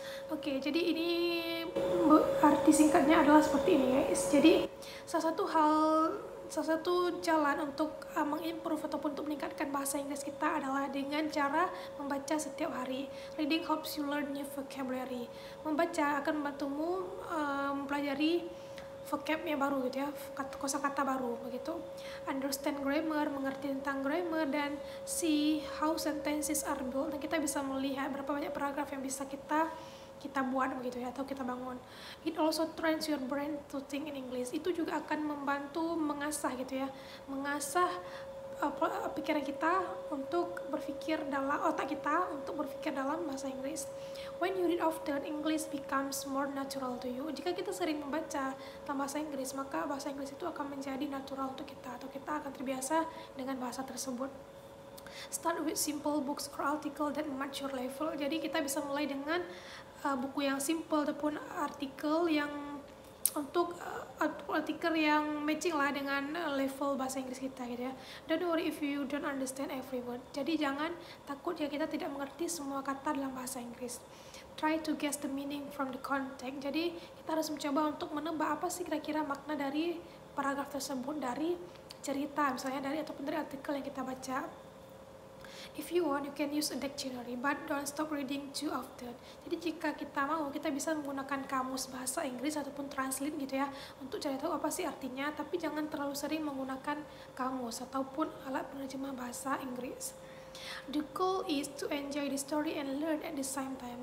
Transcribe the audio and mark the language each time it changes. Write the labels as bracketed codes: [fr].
[id] Oke, jadi ini arti singkatnya adalah seperti ini guys. Jadi salah satu jalan untuk mengimprove ataupun untuk meningkatkan bahasa Inggris kita adalah dengan cara membaca setiap hari. [en] Reading helps you learn new vocabulary. [id] Membaca akan membantumu mempelajari vocabnya baru gitu ya, kosakata baru begitu. [en] Understand grammar, [id] mengerti tentang grammar, dan [en] see how sentences are built. [id] Dan kita bisa melihat berapa banyak paragraf yang bisa kita buat begitu ya, atau kita bangun. [en] It also trains your brain to think in English. [id] Itu juga akan membantu mengasah gitu ya, mengasah pikiran kita untuk berpikir dalam otak kita untuk berpikir dalam bahasa Inggris. [en] When you read often, English becomes more natural to you. [id] Jika kita sering membaca dalam bahasa Inggris, maka bahasa Inggris itu akan menjadi natural untuk kita, atau kita akan terbiasa dengan bahasa tersebut. [en] Start with simple books or article that match your level. [id] Jadi kita bisa mulai dengan buku yang simple ataupun artikel yang untuk artikel yang matching lah dengan level bahasa Inggris kita gitu ya. [en] Don't worry if you don't understand every word. [id] Jadi jangan takut ya kita tidak mengerti semua kata dalam bahasa Inggris. [en] Try to guess the meaning from the context. [id] Jadi kita harus mencoba untuk menebak apa sih kira-kira makna dari paragraf tersebut, dari cerita misalnya, ataupun dari artikel yang kita baca. [en] If you want, you can use a dictionary, but don't stop reading too often. [id] Jadi jika kita mau, kita bisa menggunakan kamus bahasa Inggris ataupun translate gitu ya, untuk cari tahu apa sih artinya, tapi jangan terlalu sering menggunakan kamus ataupun alat penerjemah bahasa Inggris. [en] The goal is to enjoy the story and learn at the same time.